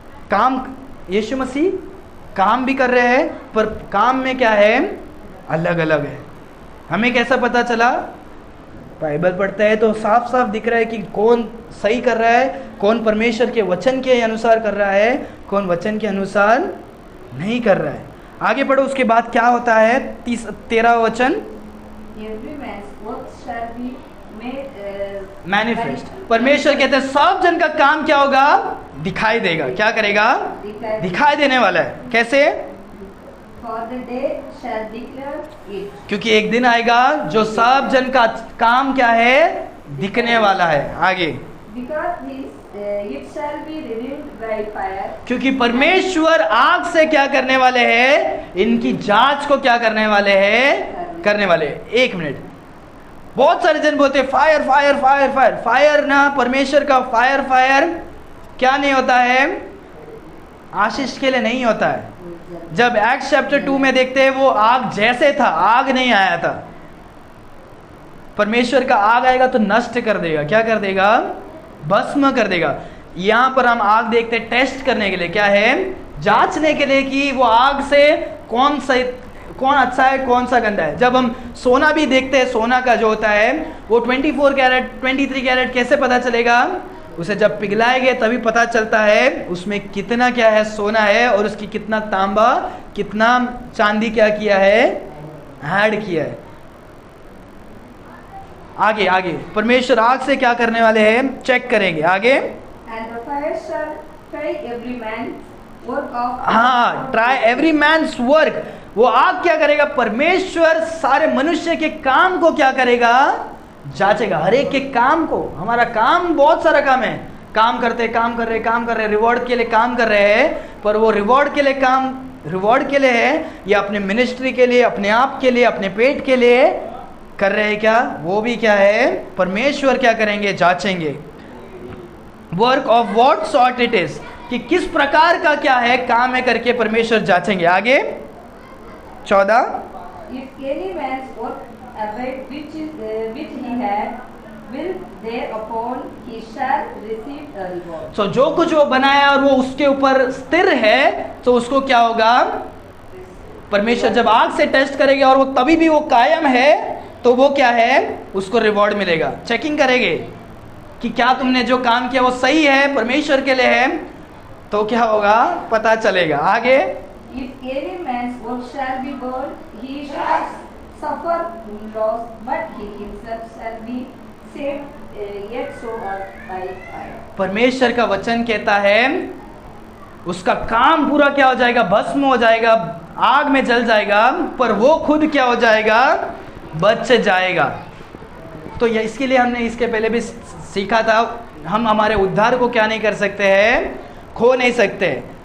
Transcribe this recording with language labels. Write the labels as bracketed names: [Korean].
[Hindi] काम यीशु मसीह काम भी कर रहे हैं, पर काम में क्या है? अलग अलग है। हमें कैसा पता चला? बाइबल पढ़ते हैं तो साफ साफ दिख रहा है कि कौन सही कर रहा है, कौन परमेश्वर के वचन के अनुसार कर रहा है, कौन वचन के अनुसार नहीं कर रहा है। आगे बढ़ो, उसके बाद क्या होता है? 13 वचन, [English] Every man's work shall be made manifest. [Hindi] परमेश्वर कहते हैं सब जन का काम क्या होगा? दिखाई देगा। क्या करेगा? दिखाई देने वाला है। कैसे? [English] For the day shall declare it. [Hindi] क्योंकि एक दिन आएगा जो सब जन का काम क्या है? दिखने वाला है। आगे, [English] Because it shall be revealed by fire. [Hindi] क्योंकि परमेश्वर आग से क्या करने वाले हैं? इनकी जांच को क्या करने वाले हैं? करने वाले। एक मिनट, बहुत सारे जन बोलते हैं fire fire fire fire. Fire ना, परमेश्वर का फायर फायर क्या नहीं होता है? आशीष के लिए नहीं होता है। जब एक्ट्स चैप्टर 2 में देखते हैं, वो आग जैसे था, आग नहीं आया था। परमेश्वर का आग आएगा तो नष्ट कर देगा। क्या कर देगा? भस्म कर देगा। यहाँ पर हम आग देखते हैं टेस्ट करने के लिए, क्या है? जांचने के लिए कि वो आग से कौन अच्छा है, कौन सा गंदा है। जब हम सोना भी देखते हैं, सोना का जो होता है वो 24 कैरेट 23 कैरेट कैसे पता चलेगा? उसे जब पिघलाएंगे तभी पता चलता है उसमें कितना क्या है? सोना है, और उसकी कितना तांबा, कितना चांदी क्या किया है? ऐड किया है। आगे आगे परमेश्वर आग से क्या करने वाले हैं? चेक करेंगे। आगे, [English] And the fire shall try every man's work of. [Hindi] हाँ, [English] Try every man's work. [Hindi] वो आग क्या करेगा? परमेश्वर सारे मनुष्य के काम को क्या करेगा? जांचेगा। हर एक के काम को। हमारा काम, बहुत सारा काम है, काम करते, काम कर रहे, रिवॉर्ड के लिए काम कर रहे हैं। पर वो रिवॉर्ड के लिए काम, रिवॉर्ड के लिए है या अपने मिनिस्ट्री के लिए, अपने आप के लिए, अपने पेट के लिए कर रहे हैं क्या? वो भी क्या है? परमेश्वर क्या करेंगे? जांचेंगे। [English] work of what sort it is, [Hindi] कि किस प्रकार का क्या है काम है करके परमेश्वर जांचेंगे। आगे 14, [English] If any man's work abide which he had, will thereupon he shall receive a reward. [Hindi] so, जो कुछ वो बनाया और वो उसके ऊपर स्थिर है, तो उसको क्या होगा? परमेश्वर जब आग से टेस्ट करेंगे और वो तभी भी वो कायम है, तो वो क्या है? उसको रिवॉर्ड मिलेगा। चेकिंग करेंगे कि क्या तुमने जो काम किया वो सही है, परमेश्वर के लिए है, तो क्या होगा? पता चलेगा। आगे, [English] If any man's work shall be burned, he shall suffer loss, but he himself shall be saved, yet so by fire. [Hindi] परमेश्वर का वचन कहता है उसका काम पूरा क्या हो जाएगा? भस्म हो जाएगा, आग में जल जाएगा, पर वो खुद क्या हो जाएगा? बच जाएगा। तो ये इसके लिए हमने इसके पहले भी सीखा था, हम हमारे उद्धार को क्या नहीं कर सकते हैं? खो नहीं सकते।